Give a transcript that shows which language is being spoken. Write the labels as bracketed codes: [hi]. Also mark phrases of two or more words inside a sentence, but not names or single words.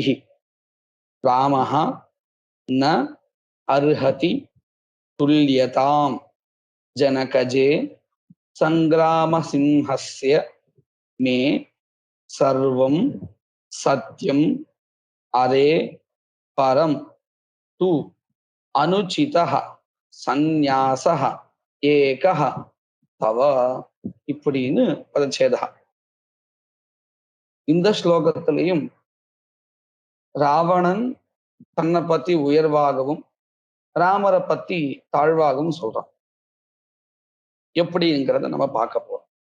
[sa] रामः न अर्हति तुल्यतां जनकजे संग्रामसिंहस्य मे सर्वं सत्यम् अरे परं तु अनुचितः सन्न्यासः एकः तव. [ta] இப்படின்னு பதச்சேதா. இந்த ஸ்லோகத்திலையும் ராவணன் தன்னை பத்தி உயர்வாகவும் ராமரை பத்தி தாழ்வாகவும் சொல்றான். எப்படிங்கிறத நம்ம பார்க்க போறோம்.